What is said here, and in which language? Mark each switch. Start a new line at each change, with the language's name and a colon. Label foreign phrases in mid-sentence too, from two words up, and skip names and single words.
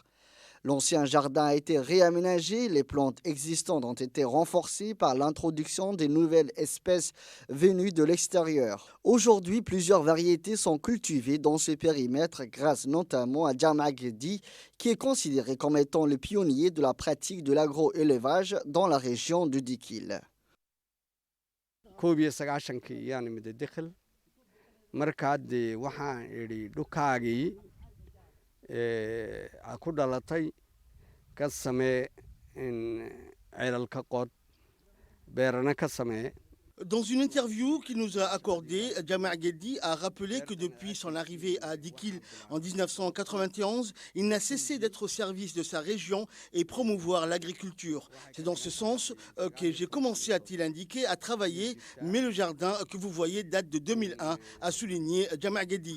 French: L'ancien jardin a été réaménagé, les plantes existantes ont été renforcées par l'introduction des nouvelles espèces venues de l'extérieur. Aujourd'hui, plusieurs variétés sont cultivées dans ce périmètre grâce notamment à Jama Gedi, qui est considéré comme étant le pionnier de la pratique de l'agro-élevage dans la région de Dikil.
Somali: ku dhalatay ka samee ceelal ka qod beerana ka samee.
French: Dans une interview qu'il nous a accordée, Jama Gedi a rappelé que depuis son arrivée à Dikil en 1991, il n'a cessé d'être au service de sa région et promouvoir l'agriculture. C'est dans ce sens que j'ai commencé, a-t-il indiqué, à travailler, mais le jardin que vous voyez date de 2001, a souligné Jama Gedi.